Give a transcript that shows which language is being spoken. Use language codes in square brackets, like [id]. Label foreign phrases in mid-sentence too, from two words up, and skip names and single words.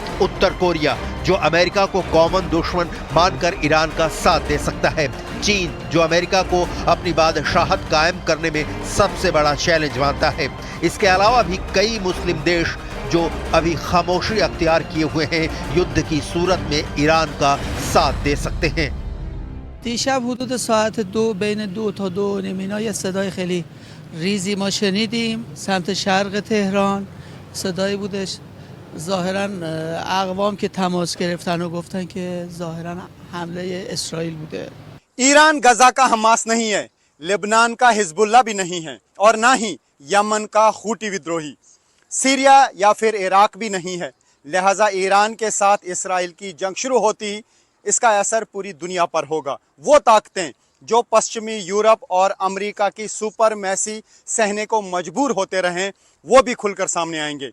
[hi] उत्तर कोरिया, जो अमेरिका को कॉमन दुश्मन मानकर ईरान का साथ दे सकता है। चीन, जो अमेरिका को अपनी बादशाहत कायम करने में सबसे बड़ा चैलेंज मानता है। इसके अलावा भी कई मुस्लिम देश जो अभी खामोशी अख्तियार किए हुए हैं, युद्ध की सूरत में ईरान का साथ दे सकते हैं। [fa] دیشب حدود ساعت 2 بین 2 تا 2 اینا یه صدای خیلی ریزی ما شنیدیم سمت شرق تهران. صدایی بودش ظاهرا اقوام که تماس گرفتن و گفتن که ظاهرا حمله اسرائیل بوده. [hi] ईरान गजा का हमास नहीं है, लेबनान का हिजबुल्ला भी नहीं है, और ना ही यमन का हूटी विद्रोही, सीरिया या फिर इराक भी नहीं है। लिहाजा ईरान के साथ इसराइल की जंग शुरू होती इसका असर पूरी दुनिया पर होगा। वो ताकतें जो पश्चिमी यूरोप और अमेरिका की सुपरमैसी सहने को मजबूर होते रहें वो भी खुलकर सामने आएंगे।